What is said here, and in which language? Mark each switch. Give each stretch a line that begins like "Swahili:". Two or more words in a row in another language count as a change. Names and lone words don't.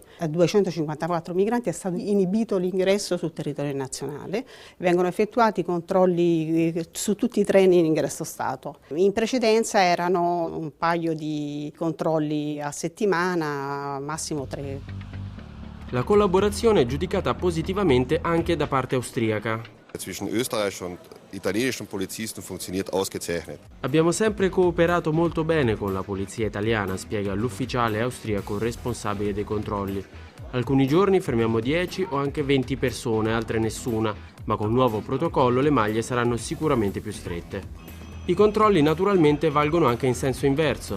Italian: A 254 migranti è stato inibito l'ingresso sul territorio nazionale, vengono effettuati controlli su tutti i treni in ingresso Stato. In precedenza erano un paio di controlli a settimana, massimo 3. La collaborazione è giudicata positivamente anche da parte austriaca.
German: Zwischen Österreich und italienischen Polizisten funktioniert ausgezeichnet.
Italian: Abbiamo sempre cooperato molto bene con la polizia italiana, spiega l'ufficiale austriaco responsabile dei controlli. Alcuni giorni fermiamo 10 o anche 20 persone, altre nessuna, ma col nuovo protocollo le maglie saranno sicuramente più strette. I controlli naturalmente valgono anche in senso inverso.